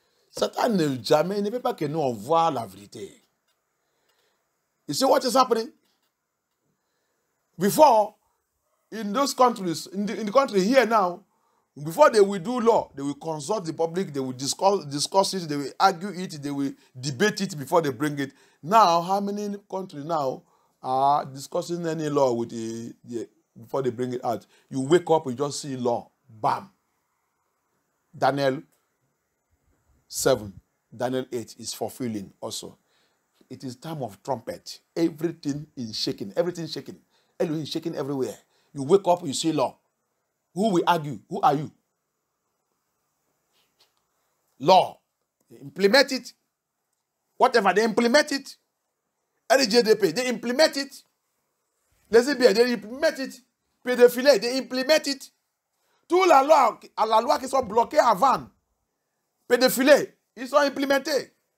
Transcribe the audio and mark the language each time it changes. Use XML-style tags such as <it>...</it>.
<fr>Satan ne veut pas que nous on voit la vérité.</fr> <en>You see what is happening? Before, in those countries, in the country here now, before they will do law, they will consult the public, they will discuss it, they will argue it, they will debate it before they bring it. Now, how many countries now are discussing any law with before they bring it out? You wake up, you just see law. Bam. Daniel 7, Daniel 8 is fulfilling also. It is time of trumpet. Everything is shaking. Everything is shaking. Elohim is shaking everywhere. You wake up, you see law. Who will argue? Who are you? Law. They implement it. Whatever, they implement it. LGDP, they implement it. Les IBA, they implement it. Pédophile, they implement it.</en> <fr>Toute la loi qui sont bloquées avant. Pédophile, ils sont implémentés.</fr>